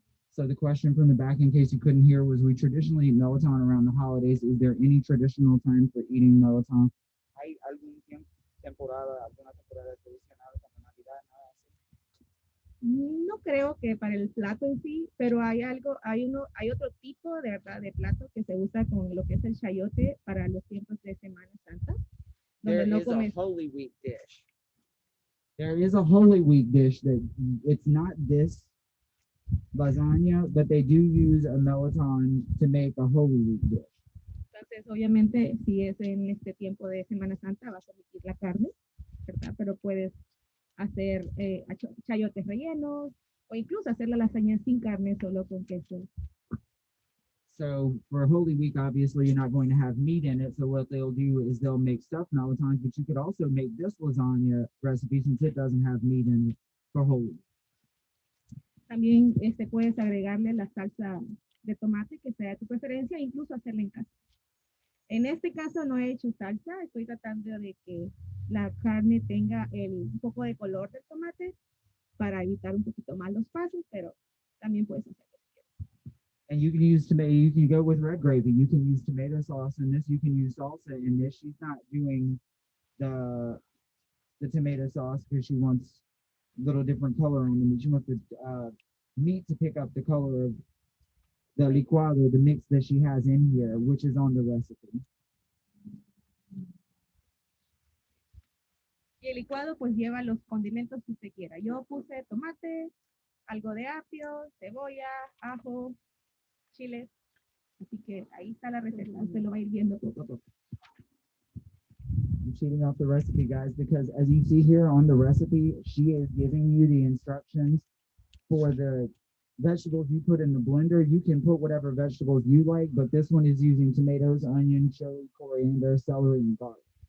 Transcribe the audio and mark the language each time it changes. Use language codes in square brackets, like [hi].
[en] So the question from the back, in case you couldn't hear, was we traditionally eat melon around the holidays. Is there any traditional time for eating melon? [es] ¿Hay algún temporada, alguna temporada tradicional como Navidad, nada así? No creo que para el plato en sí, pero hay otro tipo de verdad de plato que se usa con lo que es el chayote para los tiempos de Semana Santa. [en] There is a Holy Week dish. There is a Holy Week dish that it's not this lasagna, but they do use a melon to make a Holy Week dish. [es] Entonces, obviamente, si es en este tiempo de Semana Santa, vas a omitir la carne, ¿verdad? Pero puedes hacer chayotes rellenos o incluso hacer la lasaña sin carne, solo con queso. [en] So for Holy Week, obviously you're not going to have meat in it. So what they'll do is they'll make stuffed melons, but you could also make this lasagna recipe since it doesn't have meat in it for Holy Week. [es] También puedes agregarle la salsa de tomate que sea de tu preferencia, incluso hacerla en casa. En este caso no he hecho salsa, estoy tratando de que la carne tenga un poco de color del tomate para evitar un poquito más los pasos, pero también puedes hacerlo. [en] And you can use tomato, you can go with red gravy, you can use tomato sauce in this, you can use salsa in this. She's not doing the tomato sauce because she wants a little different color on the meat. She wants the meat to pick up the color of the licuado, the mix that she has in here, which is on the recipe. [es] Y el licuado pues lleva los condimentos que usted quiera. Yo puse tomate, algo de apio, cebolla, ajo, chiles. Así que ahí está la receta. Usted lo va a ir viendo poco a poco. [en] I'm cheating off the recipe, guys, because as you see here on the recipe, she is giving you the instructions for the vegetables you put in the blender. You can put whatever vegetables you like, but this one is using tomatoes, onion, chili, coriander, celery, and garlic.